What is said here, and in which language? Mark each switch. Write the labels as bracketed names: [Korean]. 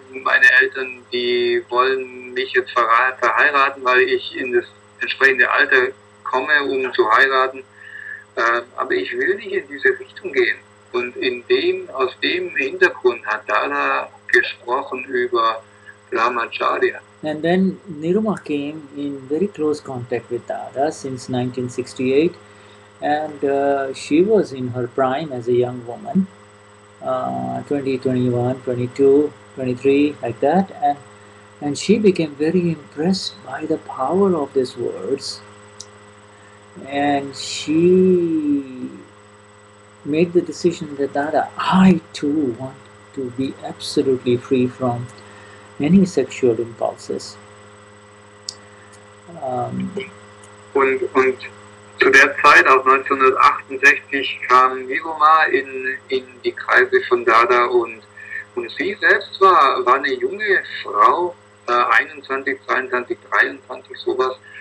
[German] Meine Eltern, die wollen mich jetzt verheiraten, weil ich in das entsprechende Alter komme, um zu heiraten. Aber ich will nicht in diese Richtung gehen. Und aus dem Hintergrund hat Dada gesprochen über Brahmacharya. [English] And then Niruma came in very close contact with Dada since 1968, and she was in her prime as a young woman, 20, 21, 22, 23, like that, and she became very impressed by the power of these words, and she made the decision that Dada, I too want to be absolutely free from any sexual impulses. [German] Und zu der Zeit, auch 1968, kam Niruma in die Kreise von Dada und sie selbst war eine junge Frau, 21, 22, 23, sowas.